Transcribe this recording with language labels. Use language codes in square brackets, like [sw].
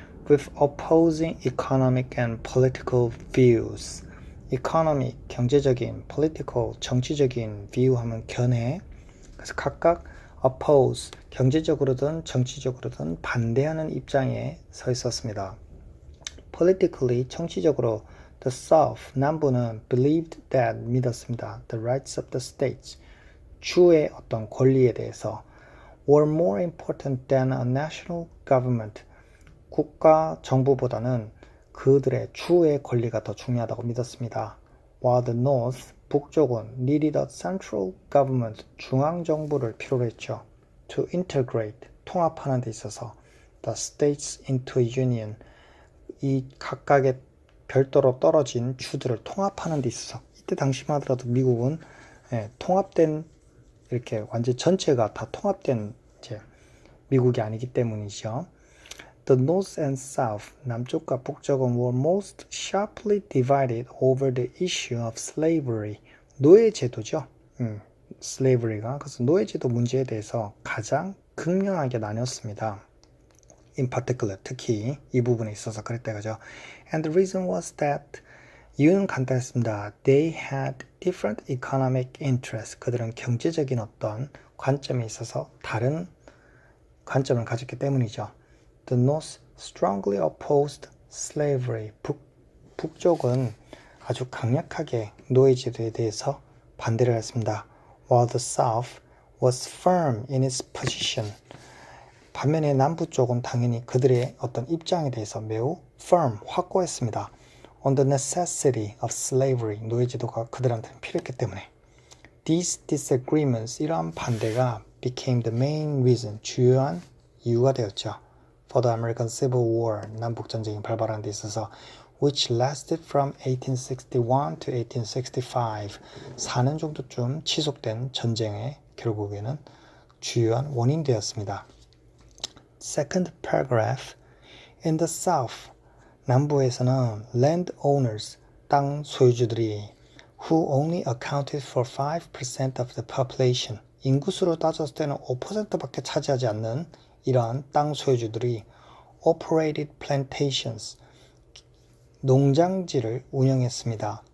[en] With opposing economic and political views. [ko] economic, 경제적인, political, 정치적인 view 하면 견해. 그래서 각각 oppose, 경제적으로든 정치적으로든 반대하는 입장에 서 있었습니다. [en] Politically, [ko] 정치적으로 [en] the South, [ko] 남부는 [en] believed that, [ko] 믿었습니다. [en] The rights of the states, [ko] 주의 어떤 권리에 대해서 [en] were more important than a national government, [ko] 국가 정부보다는 그들의 주의 권리가 더 중요하다고 믿었습니다. [en] While the North, [ko] 북쪽은 [en] needed a central government, [ko] 중앙 정부를 필요로 했죠. [en] To integrate, [ko] 통합하는 데 있어서 [en] the states into a union, [ko] 이 각각의 별도로 떨어진 주들을 통합하는 데 있어서 이때 당시만 하더라도 미국은 통합된 이렇게 완전 전체가 다 통합된 이제 미국이 아니기 때문이죠. [en] The North and South, [ko] 남쪽과 북쪽은 [en] were most sharply divided over the issue of slavery, [ko] 노예제도죠. slavery가 그래서 노예제도 문제에 대해서 가장 극명하게 나뉘었습니다. [en] In particular, [ko] 특히 이 부분에 있어서 그랬다 그죠. [en] And the reason was that, [ko] 이유는 간단했습니다. [en] They had different economic interests. [ko] 그들은 경제적인 어떤 관점에 있어서 다른 관점을 가졌기 때문이죠. [en] The North strongly opposed slavery. [ko] 북쪽은 아주 강력하게 노예제도에 대해서 반대를 했습니다. [en] While the South was firm in its position. [ko] 반면에 남부 쪽은 당연히 그들의 어떤 입장에 대해서 매우 firm, 확고했습니다. [en] On the necessity of slavery, [ko] 노예제도가 그들한테는 필요했기 때문에. [en] These disagreements, [ko] 이러한 반대가 [en] became the main reason, [ko] 주요한 이유가 되었죠. [en] For the American Civil War, [ko] 남북전쟁이 발발하는 데 있어서 [en] which lasted from 1861 to 1865, [ko] 4년 정도쯤 지속된 전쟁의 결국에는 주요한 원인 되었습니다. [en] Second paragraph. In the South, [ko] 남부에서는 [en] landowners, [ko] 땅 소유주들이 [en] who only accounted for 5% of the population, [ko] 인구수로 따졌을 때는 5%밖에 차지하지 않는 이러한 땅 소유주들이 [en] operated plantations, [ko] 농장지를 운영했습니다.